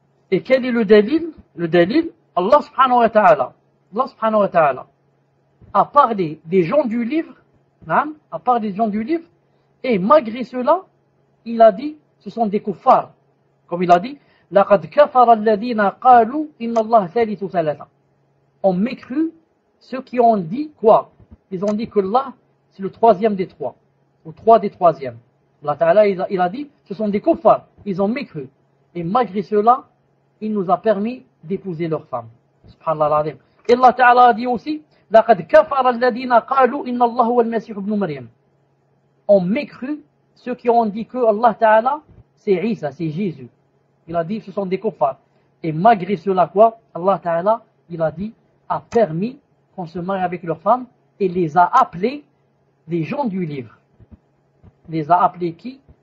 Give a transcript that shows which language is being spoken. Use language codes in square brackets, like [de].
[fr] Et quel est le dalil? Le dalil, Allah subhanahu wa ta'ala a parlé des gens du livre, naam, a parlé des gens du livre, et malgré cela, il a dit, ce sont des kuffars. Comme il a dit, [ar] لَقَدْ كَفَرَ الَّذِينَ قَالُوا إِنَّ اللَّهَ ثَالِثُ ثَلَاثَةٍ. [fr] On mécru ceux qui ont dit quoi? Ils ont dit que Allah, c'est le troisième des trois, ou trois des troisièmes. Allah Ta'ala, il a dit, ce sont des kuffars, ils ont mécru. Et malgré cela, il nous a permis d'épouser leurs femmes. Subhanallah al-Azim. Et Allah Ta'ala a dit aussi, [ar] لَقَدْ كَفَرَ الَّذِينَ قَالُوا إِنَّ اللَّهَ هُوَ الْمَسِيحُ ابْنُ مَرْيَمَ. [fr] On mécru ceux qui ont dit que Allah Ta'ala, c'est Isa, c'est Jésus. Il a dit, ce sont des kuffars. Et malgré cela, quoi, Allah Ta'ala, il a dit, a permis qu'on se marie avec leurs femmes et les a appelés les gens du livre. Les a appelés qui?